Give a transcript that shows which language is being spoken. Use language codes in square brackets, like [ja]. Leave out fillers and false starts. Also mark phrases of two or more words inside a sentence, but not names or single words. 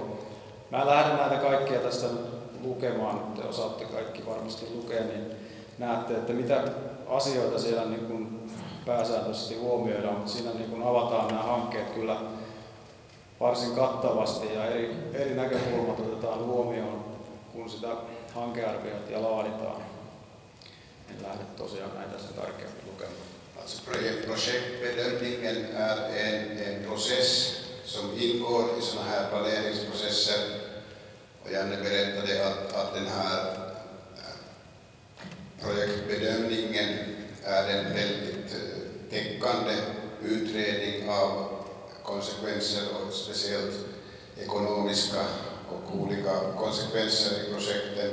[fi] Mä lähden näitä kaikkia tästä lukemaan, te osaatte kaikki varmasti lukea, niin näette, että mitä asioita siellä niin kuin pääsääntöisesti huomioidaan, mutta siinä niin kuin avataan nämä hankkeet kyllä varsin kattavasti ja eri näkökulmat otetaan huomioon, kun sitä hankearviointia laaditaan. En lähde tosiaan näitä sen tarkemmin lukemaan. [sv] Alltså projektbedömningen är en process som ingår i sådana här planeringsprocesser. Och Janne berättade att den här projektbedömningen är en väldigt täckande utredning av konsekvenser och speciellt ekonomiska och olika konsekvenser i projekten.